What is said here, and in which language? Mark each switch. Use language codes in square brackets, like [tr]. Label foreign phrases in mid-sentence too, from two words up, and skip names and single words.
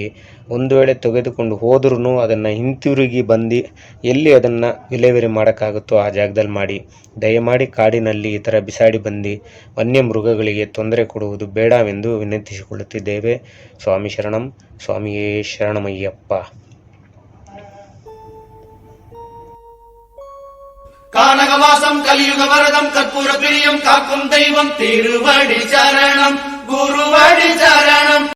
[kn] ಒಂದು ವೇಳೆ ತೆಗೆದುಕೊಂಡು ಹೋದ್ರೂ ಅದನ್ನು ಹಿಂತಿರುಗಿ ಬಂದು ಎಲ್ಲಿ ಅದನ್ನು ವಿಲೇವಾರಿ ಮಾಡೋಕ್ಕಾಗುತ್ತೋ ಆ ಜಾಗದಲ್ಲಿ ಮಾಡಿ. ದಯಮಾಡಿ ಕಾಡಿನಲ್ಲಿ ಈ ಥರ ಬಿಸಾಡಿ ಬಂದು ವನ್ಯ ಮೃಗಗಳಿಗೆ ತೊಂದರೆ ಕೊಡುವುದು ಬೇಡವೆಂದು ವಿನಂತಿಸಿಕೊಳ್ಳುತ್ತಿದ್ದೇವೆ. ಸ್ವಾಮಿ ಶರಣಂ. ಸ್ವಾಮಿಯೇ ಶರಣಮಯ್ಯಪ್ಪ. [ta] கானகவாசம் கலியுக வரதம் கற்பூர பிரியம் காக்கும் தெய்வம் திருவடி சரணம் குருவடி சரணம்.